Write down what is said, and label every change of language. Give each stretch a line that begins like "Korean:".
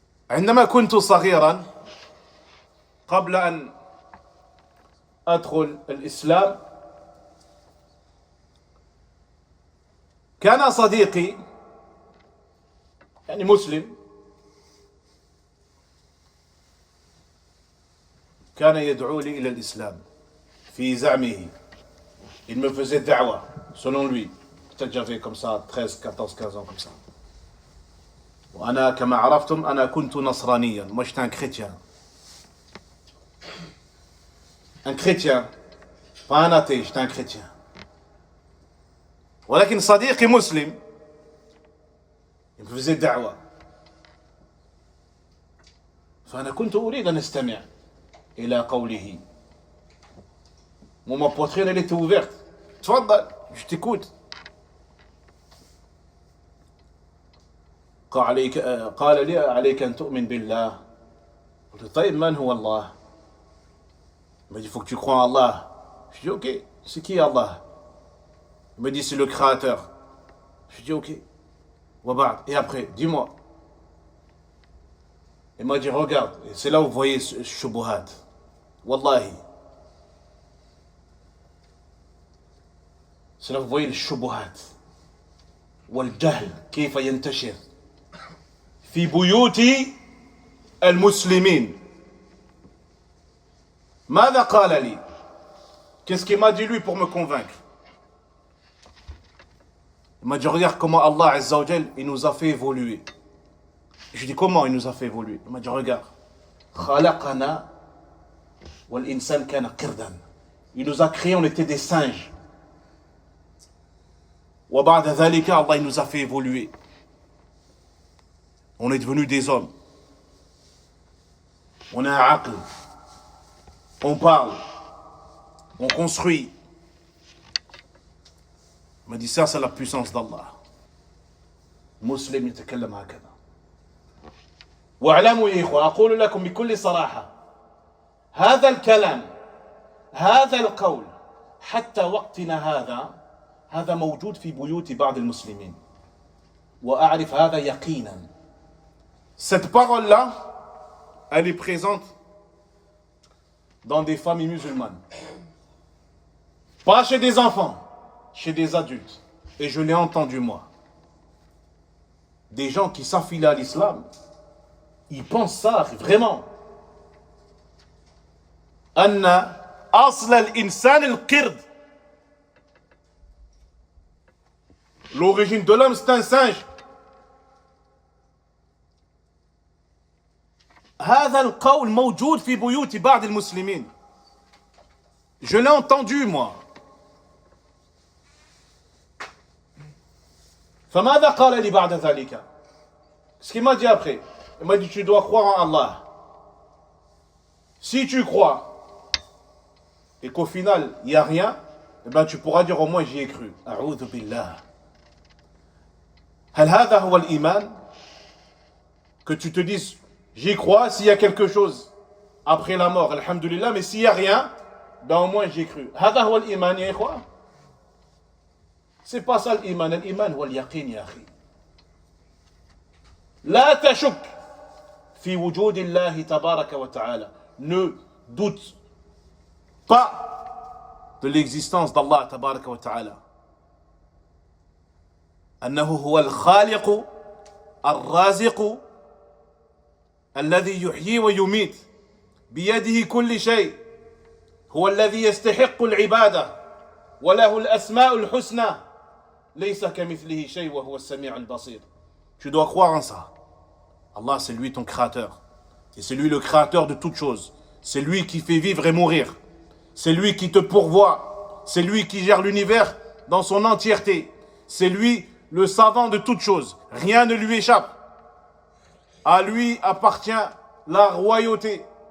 Arabic: عندما كنت صغيرا قبل أن أدخل الإسلام كان صديقي يعني مسلم كان يدعو لي إلى الإسلام في زعمه.
French: Il me faisait da'wa, selon lui. Peut-être j'avais comme ça 13, 14, 15 ans comme ça.
Arabic: وأنا كما عرفتم أنا كنت نصرانيا.
French: Moi j'étais un chrétien. Un chrétien. Pas un athée, j'étais un chrétien.
Arabic: ولكن صديقي مسلم.
French: Il me faisait da'wa.
Arabic: فأنا كنت أريد أن أستمع إلى قوله.
French: Ma poitrine elle était ouverte.
Arabic: تفضل,
French: je t'écoute.
Arabic: قال لي عليك أن تؤمن بالله. قلت طيب من هو الله?
French: Il m'a dit il faut que tu crois en Allah. Je dis ok, c'est qui Allah? Il m'a dit c'est le créateur. Je dis ok. Et après, dis-moi. Il m'a dit regarde, et c'est là où vous voyez ce shubuhat. Wallahi. C'est là où vous voyez le shubuhat.
Arabic: والجهل كيف ينتشر في بيوت المسلمين. ماذا قال لي?
French: Qu'est-ce qu'il m'a dit lui pour me convaincre? Il m'a dit regarde comment Allah Azza wa Jal il nous a fait évoluer. Je dis comment il nous a fait évoluer? Il m'a dit regarde.
Arabic: خلقنا والإنسان كان قردا.
French: Il nous a créés, on était des singes.
Arabic: وبعد ذلك
French: Allah il nous a fait évoluer. On est devenus des hommes. On a un aql. On parle. On construit. Il m'a dit ça c'est la puissance d'Allah.
Arabic: مسلم يتكلم هكذا. واعلموا يا إخوة أقول لكم بكل صراحة هذا الكلام هذا القول حتى وقتنا هذا موجود في بيوت بعض المسلمين وأعرف هذا يقينا.
French: Cette parole-là, elle est présente dans des familles musulmanes. Pas chez des enfants, chez des adultes. Et je l'ai entendu moi. Des gens qui s'affilent à l'islam, ils pensent ça vraiment.
Arabic: أن أصل الإنسان القرد.
French: L'origine de l'homme, c'est un singe.
Arabic: هذا القول موجود في بيوت بعض المسلمين.
French: Je l'ai entendu moi.
Arabic: فماذا قال لي بعد ذلك?
French: Ce qu'il m'a dit après, il m'a dit tu dois croire en Allah. Si tu crois et qu'au final il n'y a rien, eh ben tu pourras dire au moins j'y ai cru.
Arabic: أعوذ بالله. هل هذا هو الإيمان?
French: Que tu te dises j'y crois s'il y a quelque chose après la mort, alhamdulillah, mais s'il n'y a rien, ben au moins j'y ai cru.
Arabic: هذا هو الإيمان يا إخوة.
French: C'est pas ça l'iman.
Arabic: L'iman هو اليقين يا أخي. لا تشك fi wujudillahi
French: tabaraka wa ta'ala. Ne doute pas de l'existence d'Allah tabaraka wa ta'ala.
Arabic: أنه هو الخالق الرازق الذي يحيي ويميت بيده كل شيء هو الذي يستحق العبادة وله الأسماء الحسنى ليس كمثله شيء وهو السميع البصير.
French: Tu dois croire en ça. Allah, c'est lui ton créateur. Et c'est lui le créateur de toutes choses. C'est lui qui fait vivre et mourir. C'est lui qui te pourvoit. C'est lui qui gère l'univers dans son entièreté. C'est lui le savant de toutes choses. Rien ne lui échappe. À lui appartient la royauté.